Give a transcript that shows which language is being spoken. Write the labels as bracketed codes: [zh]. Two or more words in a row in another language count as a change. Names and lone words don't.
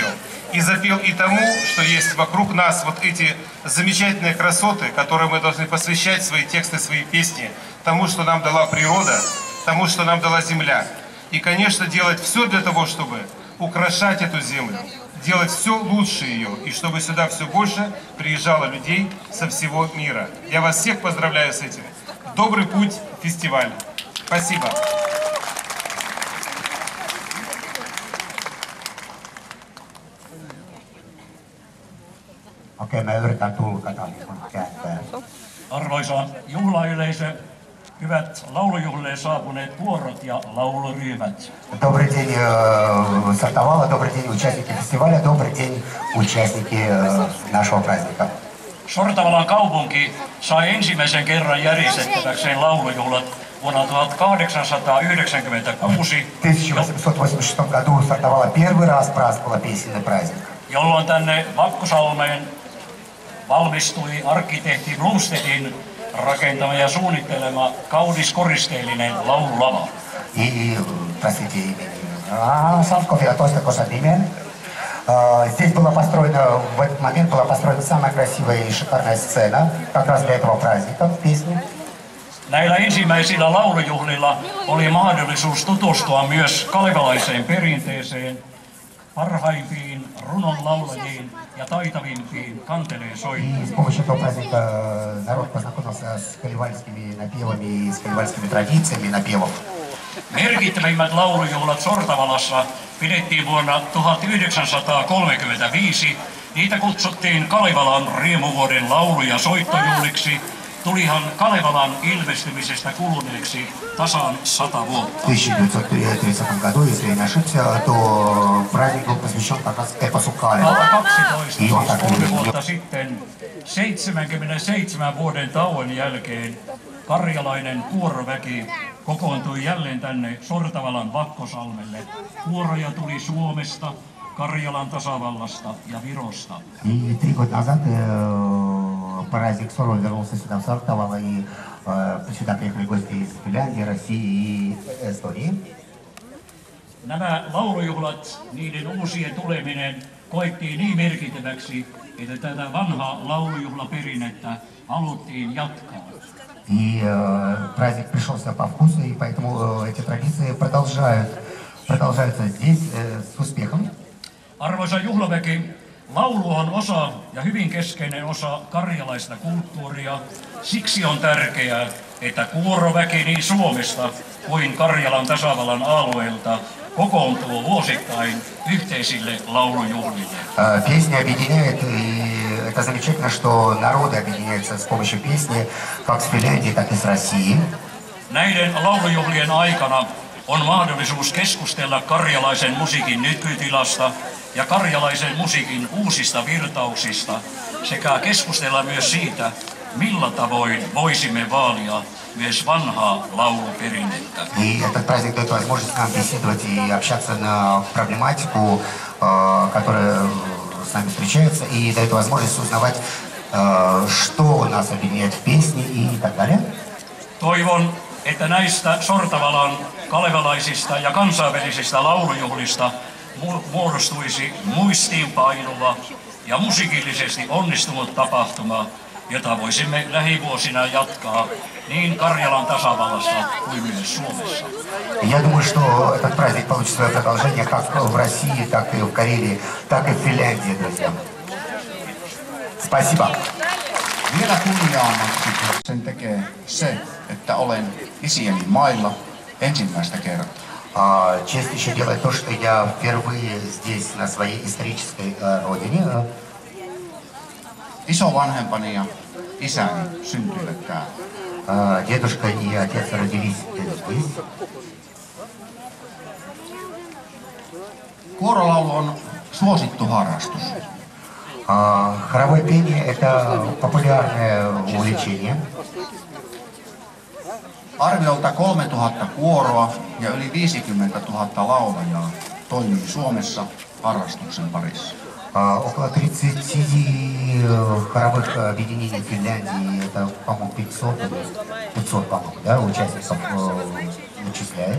[ru] И запел и тому, что есть вокруг нас вот эти замечательные красоты, которые мы должны посвящать свои тексты, свои песни, тому, что нам дала природа, тому, что нам дала земля. И, конечно, делать все для того, чтобы украшать эту землю, делать все лучше ее, и чтобы сюда все больше приезжало людей со всего мира. Я вас всех поздравляю с этим. Добрый путь в фестиваль. Спасибо. [fi] Okei, mä yritän tulkata kääntää. Arvoisa juhlayleisö, hyvät laulujuhlille saapuneet kuorot ja lauluryhmät. [ru] Добрый день, Сартовала, добрый день, участники фестиваля, добрый день, участники нашего праздника. [fi] Sortavalan kaupunki sai ensimmäisen kerran järjestettäväkseen laulujuhlat vuonna 1896. [ru] В 1886 году Сартовала первый раз праздновала песенный праздник. [fi] Jolloin tänne Vakkosalmeen valmistui arkkitehti Blomstedtin rakentama ja suunnittelema kaunis koristeellinen laululava. [ru] Простите, имени. Славков, Толстый Косадимен. Здесь была построена, в этот момент была построена самая красивая и шикарная сцена, как раз для этого праздника, песни. [fi] Näillä ensimmäisillä laulujuhlilla oli mahdollisuus tutustua myös kalevalaiseen perinteeseen, parhaimpiin runonlaulajiin ja taitavimpiin kanteleen soittajiin. [ru] С помощью этого праздника народ познакомился с калевальскими напевами и с калевальскими традициями напевов. [fi] Merkittävimmät laulujuhlat Sortavalassa pidettiin vuonna 1935. Niitä kutsuttiin Kalevalan riemuvuoden laulu- ja soittojuhliksi. Tulihan Kalevalan ilmestymisestä kuluneeksi tasan 100 vuotta. [ru] В 1930 году, если я не ошибся, то праздник был посвящен как раз эпосу Калевала. [fi] 12 vuotta sitten 77 vuoden tauon jälkeen karjalainen kuoroväki kokoontui jälleen tänne Sortavalan Vakkosalmelle. Kuoroja tuli Suomesta, Karjalan tasavallasta ja Virosta. [ru] И 3 года назад праздник снова вернулся сюда, в Сартовало, и сюда приехали гости из Финляндии, России и Эстонии. [fi] Nämä laulujuhlat, niiden uusien tuleminen koettiin niin merkittäväksi, että tätä vanhaa laulujuhlaperinnettä haluttiin jatkaa. [ru] И праздник пришелся по вкусу, и поэтому эти традиции продолжаются здесь с успехом. [fi] Arvoisa juhlaväki, laulu on osa ja hyvin keskeinen osa karjalaista kulttuuria. Siksi on tärkeää, että kuoroväki niin Suomesta kuin Karjalan tasavallan alueelta kokoontuu vuosittain yhteisille laulujuhlille. [ru] Песня объединяет, и это это замечательно, что народы объединяются с помощью песни, как с Финляндии, так и с Россией. [fi] Näiden laulujuhlien aikana on mahdollisuus keskustella karjalaisen musiikin nykytilasta ja karjalaisen musiikin uusista virtauksista sekä keskustella myös siitä, millä tavoin voisimme vaalia myös vanhaa lauluperinnettä. [ru] И этот праздник дает возможность нам беседовать и общаться на проблематику, которая с нами встречается, и дает возможность узнавать, что нас объединяет в песне и так далее. [fi] Toivon, että näistä Sortavalan kalevalaisista ja kansainvälisistä laulujuhlista muodostuisi muistiinpainuva ja musiikillisesti onnistunut tapahtuma, jota voisimme lähivuosina jatkaa niin Karjalan tasavallassa kuin myös Suomessa. [ru] Я думаю, что этот праздник получит свое продолжение как в России, так и в Карелии, так и в Финляндии, друзья. Спасибо. [fi] Vielä kunniaammaksi sen tekee se, että olen isieni mailla ensimmäistä kertaa. [ru] Честь еще делает то, что я впервые здесь, на своей исторической родине. [fi] Isovanhempani ja isäni syntyivät täällä. [ru] Дедушка и отец родились здесь. [fi] Kuorolaulu on suosittu harrastus. [ru] Хоровое пение – это популярное увлечение. [fi] Arviolta 3000 kuoroa ja yli 50 000 laulajaa toimii Suomessa harrastuksen parissa. [ru] Около 30 хоровых объединений в Финляндии, это, по-моему, 500, по-моему, да, участников вычисляет.